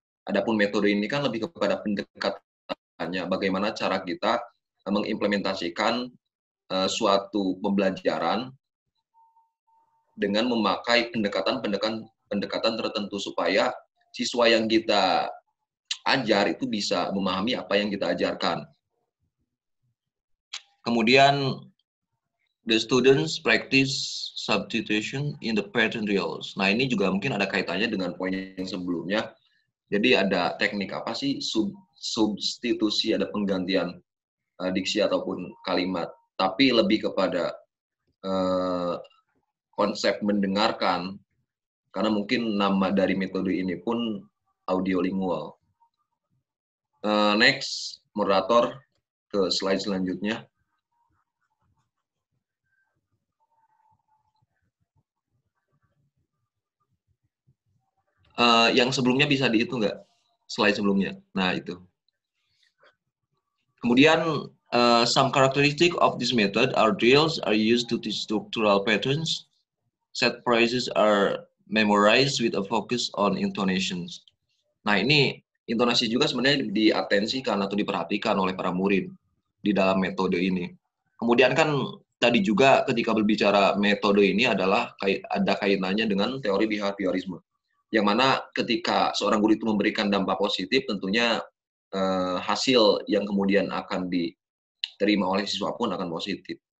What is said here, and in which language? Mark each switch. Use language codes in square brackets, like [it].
[id] Adapun metode ini kan lebih kepada pendekatannya, bagaimana cara kita mengimplementasikan suatu pembelajaran dengan memakai pendekatan tertentu supaya siswa yang kita ajar itu bisa memahami apa yang kita ajarkan. [en] Kemudian, the students practice substitution in the pattern drills. [id] Nah, ini juga mungkin ada kaitannya dengan poin yang sebelumnya. Jadi ada teknik apa sih? Substitusi, ada penggantian diksi ataupun kalimat. Tapi lebih kepada konsep mendengarkan, karena mungkin nama dari metode ini pun audiolingual. Next, moderator ke slide selanjutnya. Yang sebelumnya bisa dihitung nggak? Slide sebelumnya. Nah, itu. [en] Kemudian, some characteristic of this method are drills are used to teach structural patterns. Set phrases are memorized with a focus on intonations. [id] Nah, ini intonasi juga sebenarnya diatensikan atau diperhatikan oleh para murid di dalam metode ini. Kemudian kan tadi juga ketika berbicara metode ini adalah ada kaitannya dengan teori behaviorisme. Yang mana ketika seorang guru itu memberikan dampak positif, tentunya hasil yang kemudian akan diterima oleh siswa pun akan positif.